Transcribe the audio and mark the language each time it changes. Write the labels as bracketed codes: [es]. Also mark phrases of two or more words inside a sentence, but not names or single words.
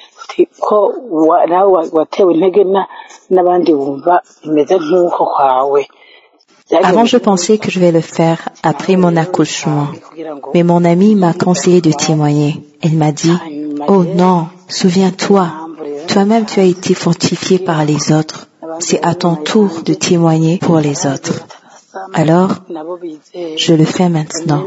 [rw] ati ko nawe watewe intege n'abandi wumva bimeze nk'uko kwawe. [fr] Avant, je pensais que je vais le faire après mon accouchement. Mais mon amie m'a conseillé de témoigner. Elle m'a dit, « Oh non, souviens-toi, toi-même tu as été fortifié par les autres. C'est à ton tour de témoigner pour les autres. » Alors, je le fais maintenant.